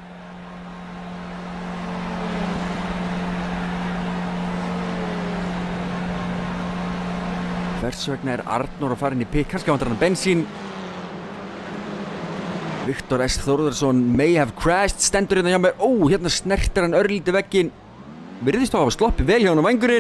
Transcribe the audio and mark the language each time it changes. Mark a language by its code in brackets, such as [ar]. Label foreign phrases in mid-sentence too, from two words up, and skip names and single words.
[is] Hvers vegna Arnór að fara inn í pikk? Kannski vantar hann bensín. [en] Viktor S. Þórðarsson may have crashed, [is] stendur hérna hjá mér. Ó, hérna snertir hann örlítið vegginn. Virðist þá að hafa sloppið vel hjá hann á vængurinn.